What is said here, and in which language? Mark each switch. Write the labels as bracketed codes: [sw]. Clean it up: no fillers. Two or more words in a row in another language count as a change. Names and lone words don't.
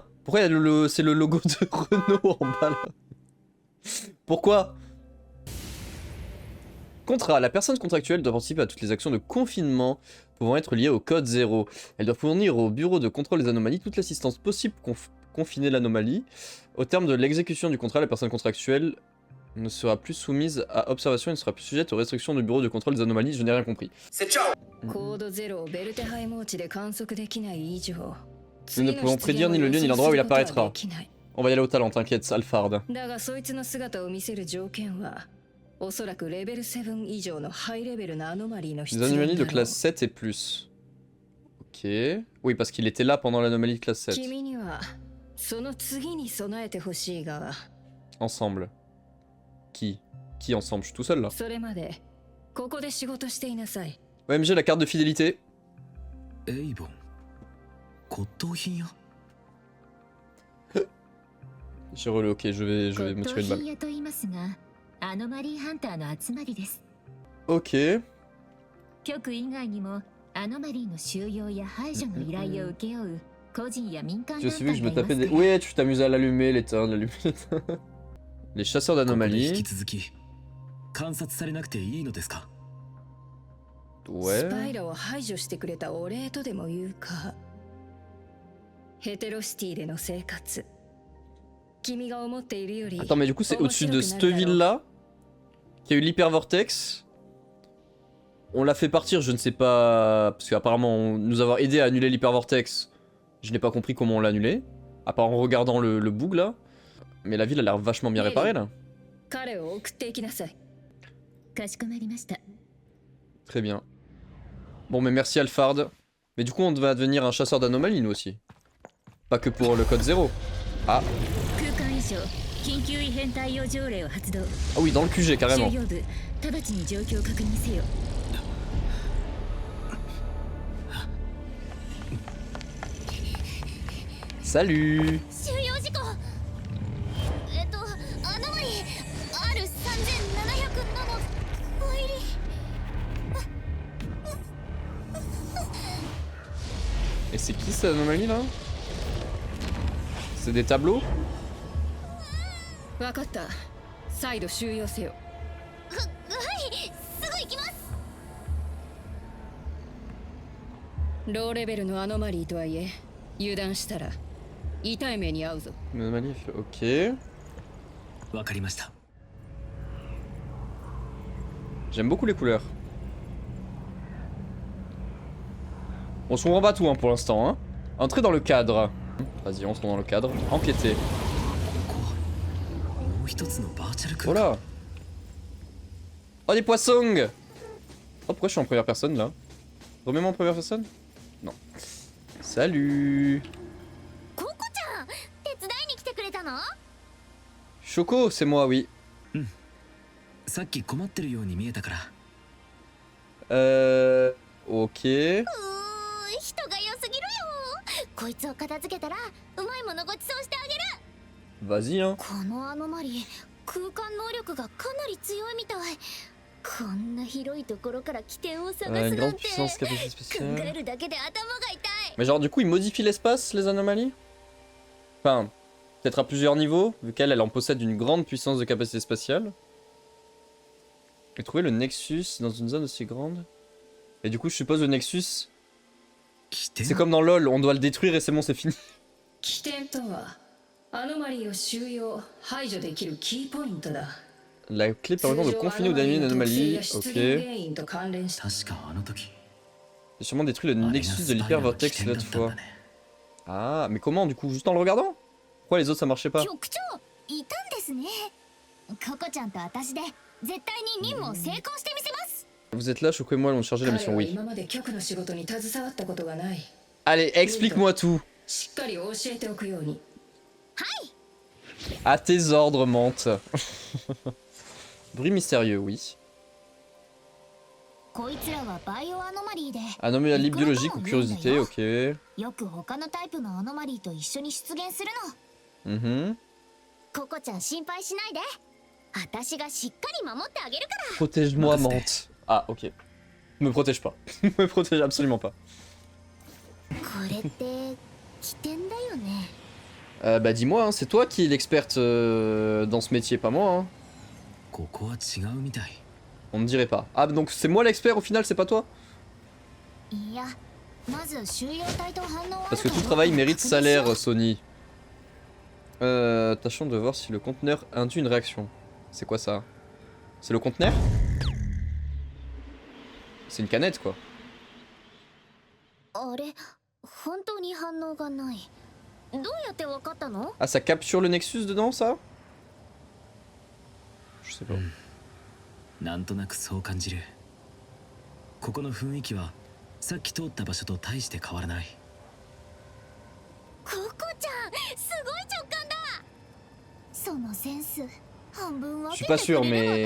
[fr] Pourquoi il y a c'est le logo de Renault en bas là? Pourquoi? Contrat. La personne contractuelle doit participer à toutes les actions de confinement pouvant être liées au code 0. Elle doit fournir au bureau de contrôle des anomalies toute l'assistance possible pour confiner l'anomalie. Au terme de l'exécution du contrat, la personne contractuelle ne sera plus soumise à observation et ne sera plus sujette aux restrictions du bureau de contrôle des anomalies. Je n'ai rien compris. [ja] コードゼロをベルテハイモーチで観測できない以上 [fr] Nous ne pouvons prédire ni le lieu ni l'endroit où il apparaîtra. On va y aller au talent, t'inquiète, Alphard. [ja] だがそいつの姿を見せる条件はおそらくレベル7以上のハイレベルなアノマリーの必 [fr] Des [ja] 要 [fr] anomalies de [ja] だろう [fr] classe 7 et plus. Ok. Oui, parce qu'il était là pendant l'anomalie de classe 7. [ja] 君にはその次に備えてほしいが [fr] Ensemble. Qui ensemble? Je suis tout seul là. [ja] それまでここで仕事していなさい [fr] OMG, la carte de fidélité. [ja] エイボン骨董品屋 [fr] J'ai relé, ok, je vais me tirer une balle. [ja] 骨董品屋と言いますがアノマリーハンターの集まりです [fr] Ok. [ja] 局以外にもアノマリーの収容や排除の依頼を請け負う個人や民間 [fr] Je [ja] 団 [fr] suis vu que [ja] 体 [fr] je [ja] が [fr] me [ja] います [fr] tapais des... [ja] から [fr] Ouais, tu t'amuses à l'allumer, l'éteindre, l'allumer, l'éteindre. Les chasseurs [ja] ここで引 [fr] d'anomalies. [ja] き続き観察されなくていいのですか？スパ [fr] Ouais. [ja] イラを排除してくれたお礼とでも言うかヘテロシティでの生活君が思っているより [fr] Attends, mais du coup, c'est au-dessus de cette ville-là qu'il y a eu l'hypervortex. On l'a fait partir, je ne sais pas... Parce qu'apparemment, nous avoir aidé à annuler l'hypervortex, je n'ai pas compris comment on l'a annulé. À part en regardant le bug là. Mais la ville a l'air vachement bien réparée là. [ja] 彼を送っていきなさいかしこまりました [fr] Très bien. Bon, mais merci Alphard. Mais du coup, on va devenir un chasseur d'anomalies nous aussi. Pas que pour le code 0. Ah. [ja] 空間以上緊急異変対応条例を発動 [fr] Ah oui, dans le QG [ja] 収 [fr] carrément. [ja] 容部直ちに状況を確認せよ [fr] Salut. [ja] 収容事項アノマリー R3707 の入り [fr] Et c'est qui cette anomalie là? C'est des tableaux? [ja] 分かった再度収容せよはいすぐ行きますローレベルのアノマリーとはいえ油断したら痛い目に遭うぞ [fr] Une anomalie, ok. [ja] わかりました。 [fr] J'aime beaucoup les couleurs. On se rend pas tout hein, pour l'instant. Hein. Entrer dans le cadre. Vas-y, entrons dans le cadre. Enquêter. [ja] ここはもう一つのバーチャル空 [fr] Oh [ja] 間。 [fr] là. Oh des poissons. Oh pourquoi je suis en première personne là? Remets-moi en première personne? Non. Salut. [ja] ココちゃん手伝いに来てくれたの [fr] Choco, c'est moi, oui. [ja] さっき困ってるように見えたから。 [fr] Ok. [ja] 人が良すぎるよこいつを片付けたらうまいものごちそうしてあげる [fr] Vas-y, hein. [ja] このアノマリー空間能力がかなり強いみたい。こんな広いところから起点を探す [fr] Une [ja] な [fr] grande [ja] んて [fr] puissance, capacité [ja] 考え [fr] spéciale. [ja] るだけで頭が痛い。 [fr] Mais genre du coup ils modifient l'espace, les anomalies? Enfin, peut-être à plusieurs niveaux, vu qu'elle elle en possède une grande puissance de capacité spatiale. Et trouver le Nexus dans une zone aussi grande. Et du coup je suppose le Nexus, [ja] 起点 [fr] c'est comme dans LoL, on doit le détruire et c'est bon, c'est fini. [ja] 起点とはアノマリーを収容排除できるキーポイントだ。 [fr] La clé permettant de confiner ou d'annuler une anomalie, ok. [ja] と関連した確かあの時 [fr] J'ai sûrement détruit le [ja] あれが [fr] Nexus [ja] ス [fr] de [ja] パイラの起 [fr] l'hypervortex [ja] 点だ [fr] l'autre [ja] ったんだ [fr] fois. [ja] ね [fr] Ah, mais comment du coup? Juste en le regardant? Pourquoi les autres ça marchait pas? [ja] 局長いたんですね。ココちゃんと私で絶対に任務を成功してみせます。 [fr] Vous êtes là, Choco et moi allons charger la [ja] 彼 [fr] mission, [ja] は [fr] oui. [ja] 今まで局の仕事に携わったことがない。 [fr] Allez, explique-moi tout. [ja] しっかり教えておくように。 [fr] À tes ordres, Mante. Bruit mystérieux, oui. [ja] こいつらはバイオアノマリーで [fr] Anomalie biologique ou curiosité, ok. [ja] よく他のタイプのアノマリーと一緒に出現するの。 Mhm. ココちゃん心配しないで。私がしっかり守ってあげるから。 [fr] Protège-moi, Mante. Ah, ok. Me protège pas. Me protège absolument pas. [ja] これって起点だよね。 [fr] Bah dis-moi, hein, c'est toi qui es l'experte dans ce métier, pas moi. Hein. [ja] ここは違うみたい [fr] On ne dirait pas. Ah, donc c'est moi l'expert au final, c'est pas toi? [ja] いや、まず収容体と反応はある [fr] Parce que [ja] か [fr] tout [ja] どうか [fr] travail mérite [ja] 確認しよう [fr] salaire, Sony. Tâchons de voir si le conteneur induit une réaction. C'est quoi ça? C'est le conteneur? C'est une canette quoi. [ja] あれ、本当に反応がない。どうやってわかったの？ [fr] Ah, ça capture le Nexus dedans, ça? Je sais pas. [ja] なんとなくそう感じるここの雰囲気はさっき通った場所と大して変わらないココちゃん、すごい直感だ。そのセンス、半分分 [fr] Je [ja] け [fr] suis [ja] て [fr] pas [ja] く [fr] sûr, [ja] れる